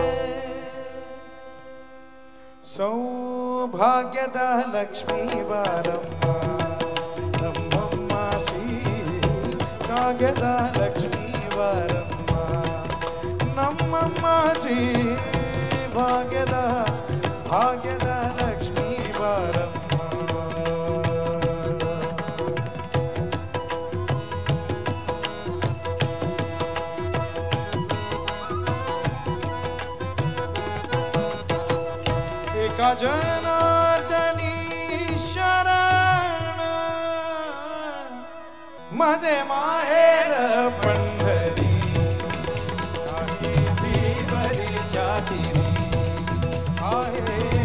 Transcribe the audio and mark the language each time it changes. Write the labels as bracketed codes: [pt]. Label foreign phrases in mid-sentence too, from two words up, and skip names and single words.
[kn] ಸೌಭಾಗ್ಯದ ಲಕ್ಷ್ಮೀ ಬಾರಮ್ಮ ನಮ್ಮಮ್ಮ ಶ್ರೀ ಸಾಗ್ಯದ ಲಕ್ಷ್ಮೀ ಬಾರಮ್ಮ ನಮ್ಮಮ್ಮ ಶ್ರೀ ಭಾಗ್ಯದ ಭಾಗ್ಯದ ಲಕ್ಷ್ಮೀ ಬಾರಮ್ಮ [mr] एका जनार्दनी शरण माझे माहेर पंढरी आहे भीवरीच्या तिरी आहे